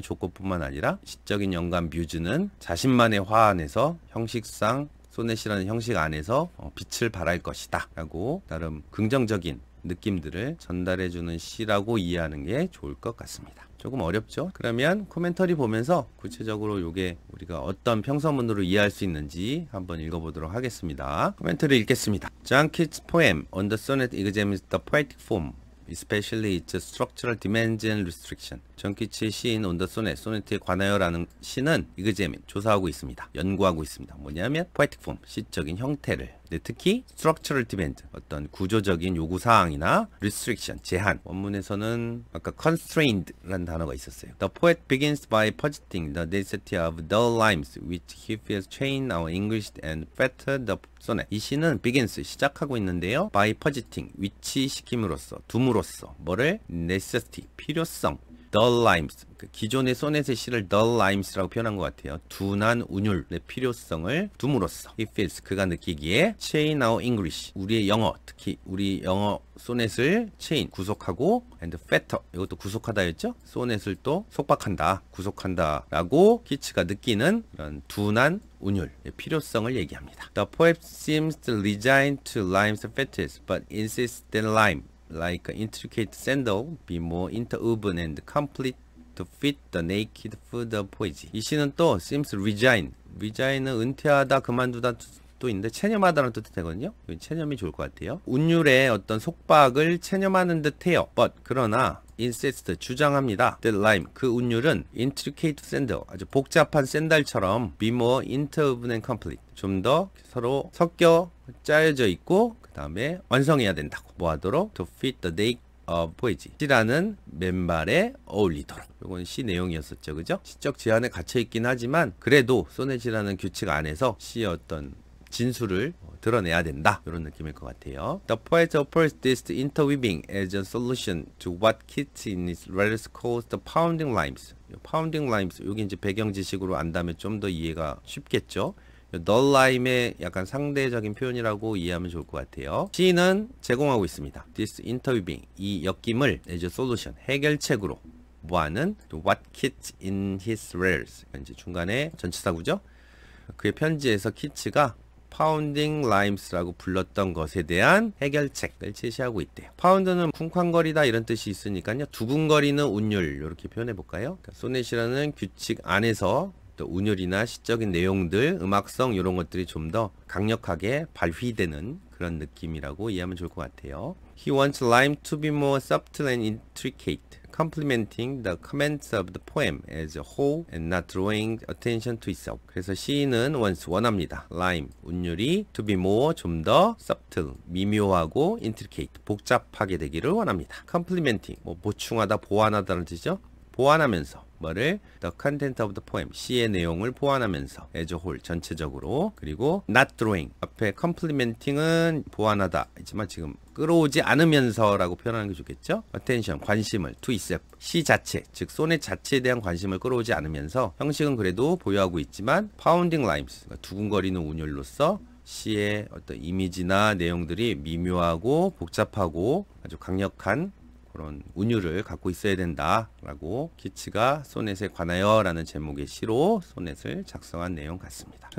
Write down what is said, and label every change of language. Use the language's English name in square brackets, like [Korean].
[Korean] 조건뿐만 아니라 시적인 영감 뮤즈는 자신만의 화환에서 형식상 소넷이라는 형식 안에서 빛을 발할 것이다 라고 나름 긍정적인 느낌들을 전달해주는 시라고 이해하는 게 좋을 것 같습니다. 조금 어렵죠? 그러면 코멘터리 보면서 구체적으로 이게 우리가 어떤 평서문으로 이해할 수 있는지 한번 읽어보도록 하겠습니다. 코멘터리 읽겠습니다. [English] John Keats' poem on the sonnet examines the poetic form, especially its structural demands and restriction. [Korean] 존 키츠의 시인 On the Sonnet, 소네트에 관하여라는 시는 examine, 조사하고 있습니다. 연구하고 있습니다. 뭐냐면 poetic form, 시적인 형태를. 네, 특히 structural demand, 어떤 구조적인 요구사항이나 restriction, 제한. 원문에서는 아까 constrained라는 단어가 있었어요. [English] The poet begins by positing the necessity of dull rhymes which he feels chain our English and fetter the sonnet. [Korean] 이 시는 begins, 시작하고 있는데요. [English] by positing, [Korean] 위치시킴으로써, 둠으로써, 뭐를? necessity, 필요성. dull rhymes, 기존의 소넷의 시를 dull rhymes라고 표현한 것 같아요. 둔한 운율의 필요성을 둠으로써 he feels, 그가 느끼기에 [English] chain our English, [Korean] 우리의 영어, 특히 우리 영어 소넷을 chain, 구속하고 [English] and fetter, [Korean] 이것도 구속하다였죠. 소넷을 또 속박한다, 구속한다 라고 키츠가 느끼는 그런 둔한 운율의 필요성을 얘기합니다. [English] The poet seems resigned to rhymes fetters but insists that rhyme like an intricate sandal be more interwoven and complete to fit the naked foot of poesy. [Korean] 이 시는 또 seems resign, resign은 은퇴하다, 그만두다 또 있는데 체념하다는 뜻이 되거든요. 체념이 좋을 것 같아요. 운율의 어떤 속박을 체념하는 듯해요. but 그러나 insist, 주장합니다. that rhyme, 그 운율은 intricate sandal, 아주 복잡한 샌들처럼 [English] be more interwoven and complete, [Korean] 좀 더 서로 섞여 짜여져 있고 그 다음에 완성해야 된다고. 뭐 하도록? [English] to fit the naked of poesy, [Korean] 시라는 맨발에 어울리도록. 이건 시 내용이었었죠, 그죠? 시적 제한에 갇혀 있긴 하지만 그래도 소넷이라는 규칙 안에서 시의 어떤 진수를 드러내야 된다, 이런 느낌일 것 같아요. [English] The poet offers this interweaving as a solution to what Keats in his letters calls the pounding rhymes. pounding rhymes, [Korean] 여기 이제 배경 지식으로 안다면 좀 더 이해가 쉽겠죠. null lime의 약간 상대적인 표현이라고 이해하면 좋을 것 같아요. C는 제공하고 있습니다. [English] This interweaving, [Korean] 이 엮임을 [English] as a solution, [Korean] 해결책으로 뭐하는 [English] what Keats in his letters, [Korean] 이제 중간에 전치사구죠. 그의 편지에서 키츠가 파운딩 라임스라고 불렀던 것에 대한 해결책을 제시하고 있대요. 파운드는 쿵쾅거리다 이런 뜻이 있으니까요. 두근거리는 운율 이렇게 표현해 볼까요? 그러니까 소넷이라는 규칙 안에서 또 운율이나 시적인 내용들, 음악성 이런 것들이 좀 더 강력하게 발휘되는 그런 느낌이라고 이해하면 좋을 것 같아요. [English] He wants rhyme to be more subtle and intricate, complementing the comments of the poem as a whole and not drawing attention to itself. [Korean] 그래서 시인은 원합니다. rhyme, 운율이 [English] to be more, [Korean] 좀 더 subtle, 미묘하고 intricate, 복잡하게 되기를 원합니다. complementing, 뭐 보충하다, 보완하다는 뜻이죠. 보완하면서 뭐를 [English] the content of the poem, [Korean] 시의 내용을 보완하면서 as a whole, 전체적으로. 그리고 [English] not drawing, [Korean] 앞에 complementing은 보완하다 있지만 지금 끌어오지 않으면서라고 표현하는 게 좋겠죠. attention, 관심을, [English] to itself, [Korean] 시 자체, 즉 소넷 자체에 대한 관심을 끌어오지 않으면서 형식은 그래도 보유하고 있지만 [English] pounding rhymes, [Korean] 그러니까 두근거리는 운율로서 시의 어떤 이미지나 내용들이 미묘하고 복잡하고 아주 강력한 그런 운율을 갖고 있어야 된다라고 키츠가 소넷에 관하여 라는 제목의 시로 소넷을 작성한 내용 같습니다.